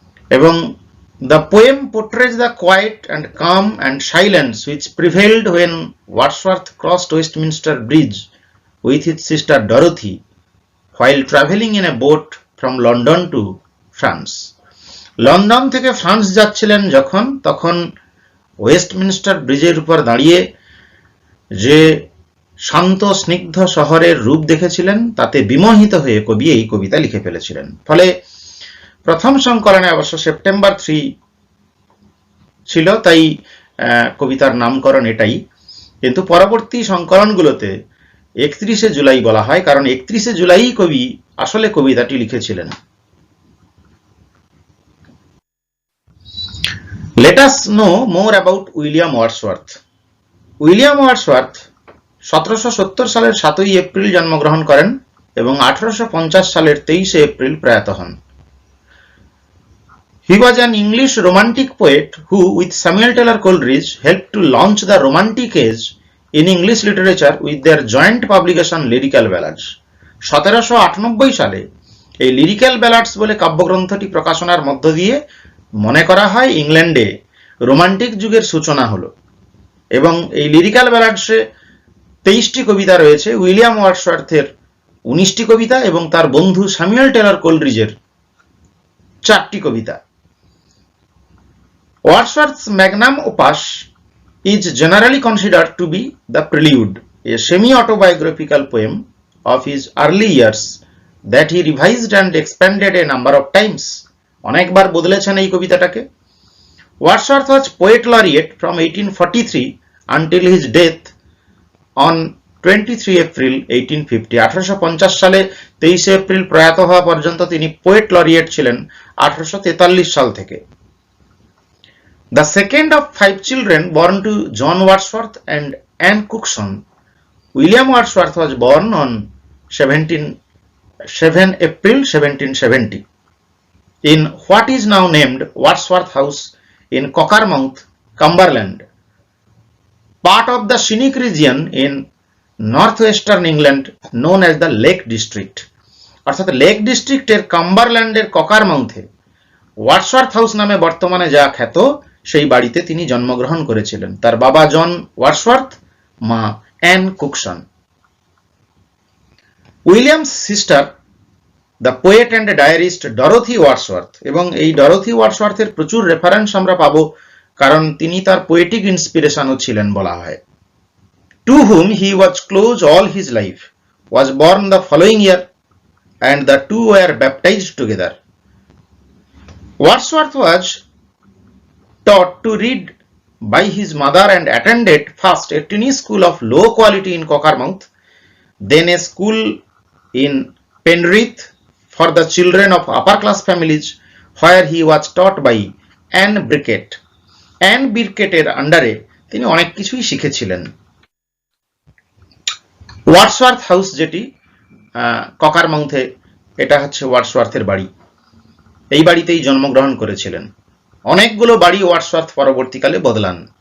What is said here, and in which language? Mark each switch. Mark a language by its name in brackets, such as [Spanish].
[English] এবং the poem portrays the quiet and calm and silence which prevailed when Wordsworth crossed Westminster Bridge with his sister Dorothy while travelling in a boat from London to France. [Bangla] London থেকে France যাচ্ছিলেন যখন, তখন Westminster ব্রিজের উপর দাঁড়িয়ে যে শান্ত স্নিগ্ধ শহরের রূপ দেখেছিলেন, তাতে বিমোহিত হয়ে কবি এই কবিতা লিখে ফেলেছিলেন। ফলে প্রথম সংকলনে অবশ্য সেপ্টেম্বর 3 ছিল, তাই কবিতার নামকরণ এটাই, কিন্তু পরবর্তী সংকলনগুলোতে 31 জুলাই বলা হয়, কারণ 31 জুলাই কবি আসলে কবিতাটি লিখেছিলেন। [English] Let us know more about William Wordsworth. [Bangla] William Wordsworth 1770 সালের 7 এপ্রিল জন্মগ্রহণ করেন এবং 1850 সালের 23 এপ্রিল প্রয়াত হন। [English] He was an English romantic poet who, with Samuel Taylor Coleridge, helped to launch the Romantic age in English literature with their joint publication Lyrical Ballads. [Bangla] 1798 সালে এই lyrical ব্যালাডস বলে কাব্যগ্রন্থটি প্রকাশনার মধ্য দিয়ে মনে করা হয় ইংল্যান্ডে রোমান্টিক যুগের সূচনা হলো, এবং এই লিরিক্যাল ব্যালাডসে 23টি কবিতা রয়েছে, উইলিয়াম ওয়ার্ডসওয়ার্থের 19টি কবিতা এবং তার বন্ধু স্যামুয়েল টেলর কোলরিজের 4টি কবিতা। [English] Wordsworth's magnum opus is generally considered to be The Prelude, a semi-autobiographical poem of his early years that he revised and expanded a number of times. [Bangla] অনেকবার বদলেছেন এই কবিতাটাকে। [English] Wordsworth was poet laureate from 1843 until his death on 23 April 1850. [Bangla] 1850 সালে 23 April প্রয়াত হওয়া পর্যন্ত তিনি poet laureate ছিলেন 1843 সাল থেকে। [English] The second of 5 children born to John Wordsworth and Anne Cookson, William Wordsworth was born on 7 April 1770 in what is now named Wordsworth House in Cockermouth, Cumberland, part of the scenic region in northwestern England known as the Lake District. [Bangla] অর্থাৎ lake ডিস্ট্রিক্টের কাম্বারল্যান্ডের ককারমাউথে Wordsworth house নামে বর্তমানে যা খ্যাত সেই বাড়িতে তিনি জন্মগ্রহণ করেছিলেন। তার বাবা জন ওয়ার্ডসওয়ার্থ, মা an কুকসন। [English] William's sister the poet and diarist Dorothy Wordsworth, [Bangla] এবং এই ডরোথি ওয়ার্ডসওয়ার্থের প্রচুর রেফারেন্স আমরা পাবো কারণ তিনি তার পোয়েটিক ইন্সপিরেশনও ছিলেন বলা হয়। [English] To whom he was close all his life, was born the following year, and the two were baptized together. Wordsworth was taught to read by his mother and attended first a tiny school of low quality in Cockermouth, then a school in Penrith for the children of upper class families, where he was taught by Anne Birkett. [Bangla] Anne Birketteর আন্ডারে তিনি অনেক কিছুই শিখেছিলেন। Wordsworth house যেটি ককারমাউথে, এটা হচ্ছে ওয়ার্ডসওয়ার্থের বাড়ি। এই বাড়িতেই জন্মগ্রহণ করেছিলেন। অনেকগুলো বাড়ি ওয়ার্ডসওয়ার্থ পরবর্তীকালে বদলান।